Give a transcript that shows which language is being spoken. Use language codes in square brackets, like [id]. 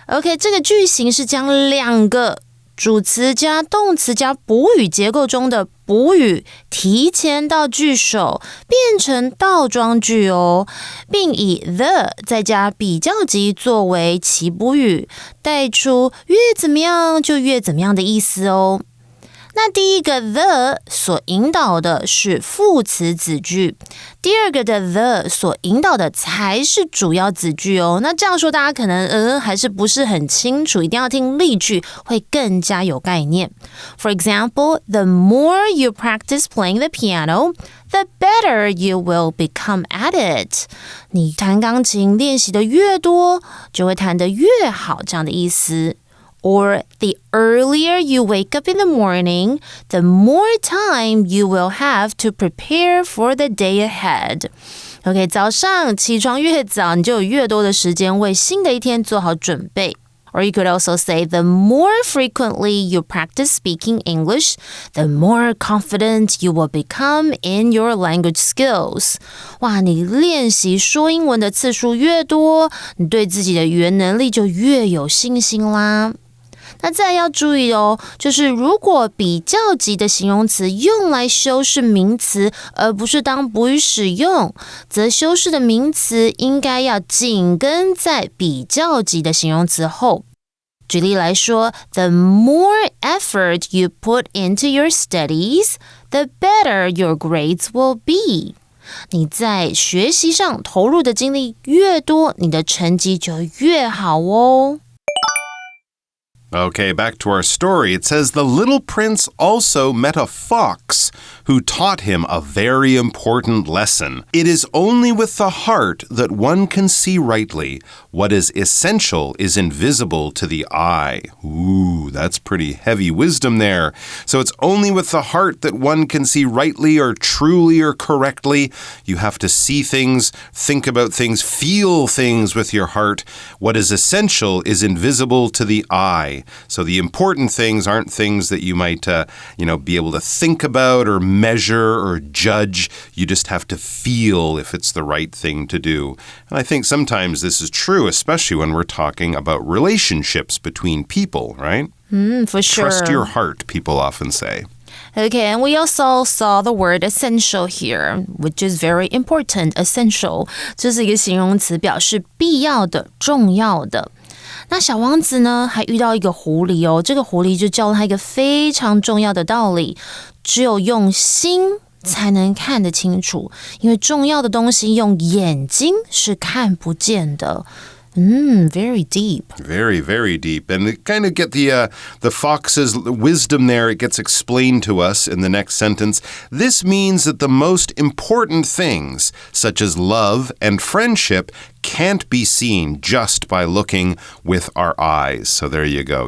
[zh] OK， 这个句型是将两个主词加动词加补语结构中的补语提前到句首，变成倒装句哦，并以 the 再加比较级作为其补语，带出越怎么样就越怎么样的意思哦。那第一个 the 所引导的是副词子句，第二个的 the 所引导的才是主要子句哦。那这样说大家可能还是不是很清楚，一定要听例句会更加有概念。 [en] For example, the more you practice playing the piano, the better you will become at it. [zh] 你弹钢琴练习的越多，就会弹得越好，这样的意思。 [en] Or the earlier you wake up in the morning, the more time you will have to prepare for the day ahead. [zh] OK, 早上起床越早，你就有越多的时间为新的一天做好准备。 [en] Or you could also say, the more frequently you practice speaking English, the more confident you will become in your language skills. [zh] 哇，你练习说英文的次数越多，你对自己的语言能力就越有信心啦。那再要注意哦，就是如果比较级的形容词用来修饰名词，而不是当补语使用，则修饰的名词应该要紧跟在比较级的形容词后。举例来说 [en] ，the more effort you put into your studies, the better your grades will be. [zh] 你在学习上投入的精力越多，你的成绩就越好哦。 [en] Okay, back to our story. It says, the little prince also met a fox who taught him a very important lesson. It is only with the heart that one can see rightly. What is essential is invisible to the eye. Ooh, that's pretty heavy wisdom there. So it's only with the heart that one can see rightly or truly or correctly. You have to see things, think about things, feel things with your heart. What is essential is invisible to the eye. So the important things aren't things that you might, be able to think about or measure or judge. You just have to feel if it's the right thing to do. And I think sometimes this is true, especially when we're talking about relationships between people, right? For sure. Trust your heart, people often say. Okay, and we also saw the word essential here, which is very important. [zh] Essential 这是一个形容词，表示必要的、重要的。那小王子呢，还遇到一个狐狸哦，这个狐狸就教了他一个非常重要的道理，只有用心才能看得清楚，因为重要的东西用眼睛是看不见的。 [en] Very deep. Very, very deep. And kind of get the fox's wisdom there. It gets explained to us in the next sentence. This means that the most important things, such as love and friendship, can't be seen just by looking with our eyes. So there you go.